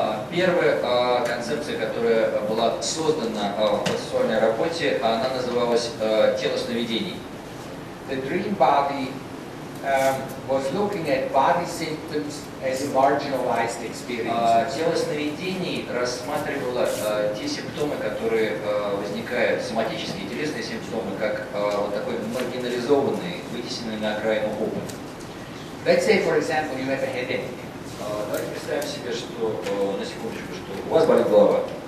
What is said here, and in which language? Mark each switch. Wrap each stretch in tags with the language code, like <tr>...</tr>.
<ru>Первая концепция, которая была создана в процессуальной работе, она называлась «Тело сновидений».</ru> <en>The dream body was looking at body symptoms as marginalized experiences.</en> <ru>Тело сновидений рассматривало те симптомы, которые возникают, соматические телесные симптомы, как вот такой маргинализованный, вытесненный на окраину опыт.</ru> <en>Let's say, for example, you have a headache.</en> <ru>Давайте представим себе, что на секундочку, что у вас болит голова.</ru>